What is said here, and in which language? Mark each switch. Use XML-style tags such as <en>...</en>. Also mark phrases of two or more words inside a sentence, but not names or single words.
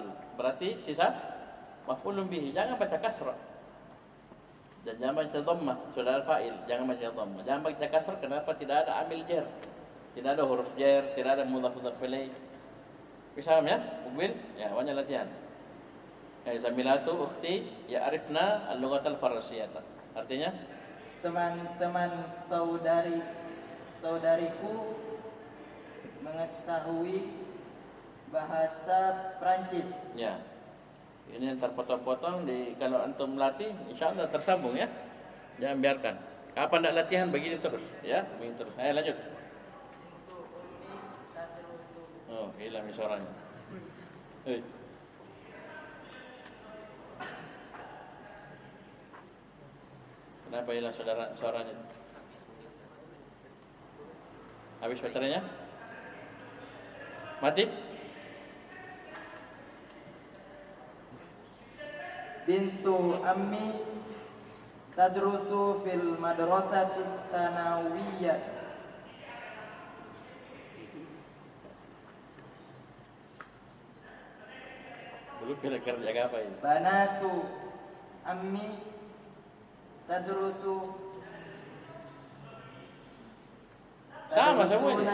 <id>Berarti sisa</id> <ar>مفعول به.</ar> <id>Jangan baca kasrah. Dan jangan baca dhammah, sudah ada fa'il, jangan baca dhammah. Jangan baca kasrah, kenapa? Tidak ada</id> <ar>عامل جر.</ar> <id>Tidak ada</id> <ar>حرف جر,</ar> <id>tidak ada</id> <ar>مضاف إليه.</ar> <id>Bisa ya? Mukbil? Ya, banyak latihan.</id> <ar>زميلات أختي يعرفن اللغة الفرنسية.</ar> <id>Artinya teman-teman saudariku mengetahui bahasa Prancis. ya. Ini yang terpotong-potong kalau antum melatih, insyaallah tersambung ya. Jangan biarkan. Kapan tidak latihan begini terus, ya, begini terus. Ayo lanjut. Oh, hilang suaranya. Kenapa hilang suaranya? Habis baterainya? Mati?</id> <ar>بنت عمي تدرس في المدرسة الثانوية.</ar> <id>Belum kira-kira jaga apa ini?</id> <ar>بنات عمي تدرس</ar> <id>Sama semua ini.</id>